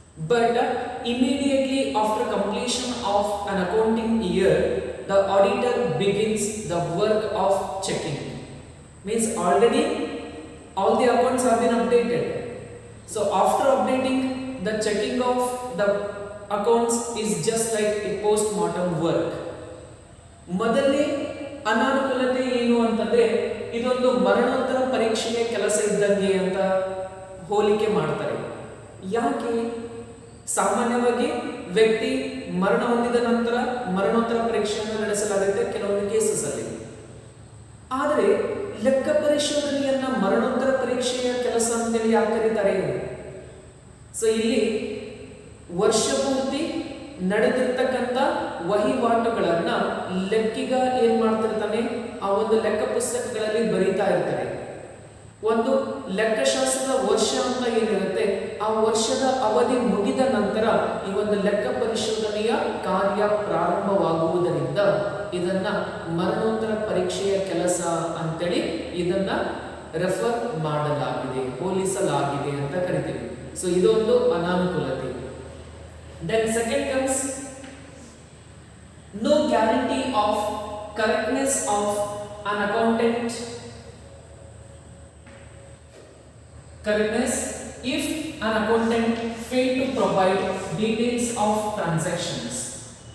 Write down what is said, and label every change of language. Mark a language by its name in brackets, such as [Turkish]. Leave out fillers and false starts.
[English] But immediately after completion of an accounting year, the auditor begins the work of checking. Means already all the accounts have been updated. So after updating, the checking of the accounts is just like a post-mortem work. [Kannada] ಮೊದಲನೇ ಅನಾನುಕೂಲತೆ ಏನು ಅಂತಂದ್ರೆ, ಇದೊಂದು ಮರಣೋತ್ತರ ಪರೀಕ್ಷೆಯ ಕೆಲಸ ಇದ್ದಂಗೆ ಅಂತ ಹೋಲಿಕೆ ಮಾಡ್ತಾರೆ. ಯಾಕೆ? ಸಾಮಾನ್ಯವಾಗಿ ವ್ಯಕ್ತಿ ಮರಣ ಹೊಂದಿದ ನಂತರ ಮರಣೋತ್ತರ ಪರೀಕ್ಷೆಯನ್ನು ನಡೆಸಲಾಗುತ್ತೆ ಕೆಲವೊಂದು ಕೇಸಸ್ ಅಲ್ಲಿ. ಆದರೆ ಲೆಕ್ಕ ಪರಿಶೋಧನೆಯನ್ನ ಮರಣೋತ್ತರ ಪರೀಕ್ಷೆಯ ಕೆಲಸ ಅಂತೇಳಿ ಯಾಕೆ ಕರೀತಾರೆ? ಸೊ ಇಲ್ಲಿ ವರ್ಷ ಪೂರ್ತಿ ನಡೆದಿರ್ತಕ್ಕಂಥ ವಹಿವಾಟುಗಳನ್ನ ಲೆಕ್ಕಿಗ ಏನ್ ಮಾಡ್ತಿರ್ತಾನೆ, ಆ ಒಂದು ಲೆಕ್ಕ ಪುಸ್ತಕಗಳಲ್ಲಿ ಬರೀತಾ ಇರ್ತಾರೆ. ಒಂದು ಲೆಕ್ಕಶಾಸ್ತ್ರದ ವರ್ಷ ಅಂತ ಏನಿರುತ್ತೆ, ಆ ವರ್ಷದ ಅವಧಿ ಮುಗಿದ ನಂತರ ಈ ಒಂದು ಲೆಕ್ಕ ಪರಿಶೋಧನೆಯ ಕಾರ್ಯ ಪ್ರಾರಂಭವಾಗುವುದರಿಂದ ಇದನ್ನ ಮರಣೋತ್ತರ ಪರೀಕ್ಷೆಯ ಕೆಲಸ ಅಂತೇಳಿ ಇದನ್ನ ರೆಫರ್ ಮಾಡಲಾಗಿದೆ, ಹೋಲಿಸಲಾಗಿದೆ ಅಂತ ಕರಿತೀವಿ. ಸೊ ಇದೊಂದು ಅನಾನುಕೂಲತೆ. [English] Then second comes no guarantee of correctness of an accountant. Correctness if an accountant fail to provide details of transactions.